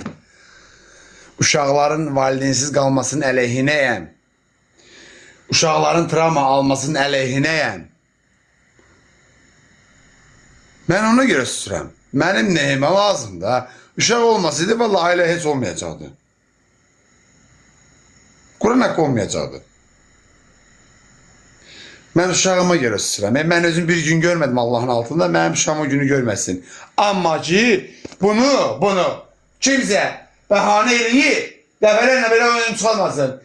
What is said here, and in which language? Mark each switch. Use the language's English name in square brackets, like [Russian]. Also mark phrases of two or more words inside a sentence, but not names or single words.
[Azerbaijani] Uşaqların valideynsiz qalmasının əleyhinəyəm. Uşaqların travma almasının əleyhinəyəm. Mən ona görə susuram. Mənim nəyimə lazımdır. Uşaq olmasaydı vallahi ailə heç olmayacaqdı. [Turkish] Kur'an hakkı olmayacaktı. Ben uşağıma göre susuram. Ben özüm bir gün görmedim Allah'ın altında. Benim uşağım o günü görmesin. Ama ki bunu kimse bahane [Azerbaijani] eləyib dəfələrlə belə oyun çıxalmasın.